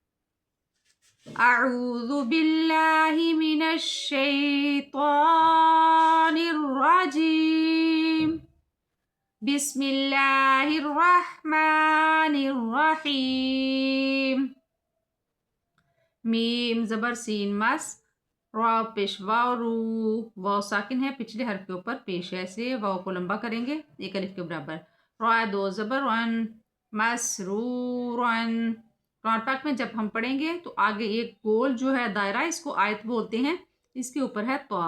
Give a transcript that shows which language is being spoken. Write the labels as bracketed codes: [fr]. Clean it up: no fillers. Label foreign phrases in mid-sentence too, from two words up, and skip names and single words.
[ar] اعوذ باللہ من الشیطان الرجیم، بسم اللہ الرحمن الرحیم۔ [ur] میم زبر سین مس، را پیش واو رو، واو ساکن ہے پچھلے حرف کے اوپر پیش ہے، ایسے واو کو لمبا کریں گے ایک الف کے برابر۔ را دو زبر رن، مسرورن۔ قرآن پاک میں جب ہم پڑھیں گے تو آگے ایک گول جو ہے دائرہ، اس کو آیت بولتے ہیں، اس کے اوپر ہے طا۔